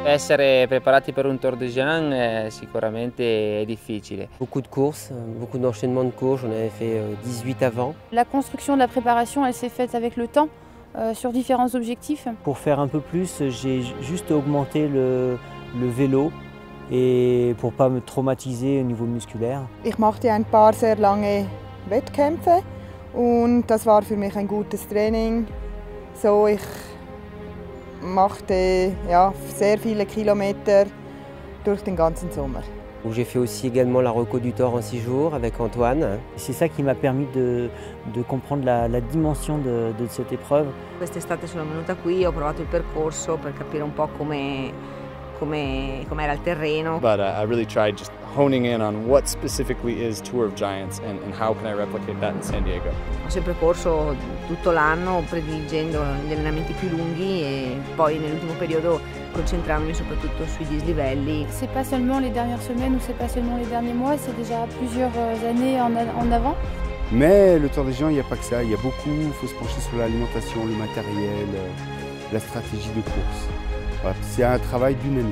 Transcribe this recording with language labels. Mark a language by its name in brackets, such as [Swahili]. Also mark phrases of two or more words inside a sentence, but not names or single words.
[Italian] essere preparati per un Tour de Jean sicuramente è difficile. [French] Beaucoup de courses, beaucoup d'enchaînements de courses, j'en avais fait 18 avant. La construction de la préparation, elle s'est faite avec le temps, sur différents objectifs. Pour faire un peu plus, j'ai juste augmenté le vélo et pour ne pas me traumatiser au niveau musculaire. [German] Ich machte ein paar sehr lange Wettkämpfe und das war für mich ein gutes Training. So, ich machte sehr viele Kilometer durch den ganzen Sommer. [French] J'ai fait aussi également la Reco du Thor en 6 jours avec Antoine. C'est ça qui m'a permis de comprendre la dimension de cette épreuve. [Italian] Quest'estate sono venuta qui, ho provato il percorso per capire un po' com'era il terreno. [English] But I really tried just honing in on what specifically is Tour of Giants and how can I replicate that in San Diego. [Italian] Ho sempre corso tutto l'anno prediligendo gli allenamenti più lunghi e poi nell'ultimo periodo concentrandomi soprattutto sui dislivelli. [French] C'est pas seulement les dernières semaines ou c'est pas seulement les derniers mois, c'est déjà plusieurs années en avant. Mais le Tour des Géants, il n'y a pas que ça, il y a beaucoup, il faut se pencher sur l'alimentation, le matériel, la stratégie de course. Voilà, c'est un travail d'une année.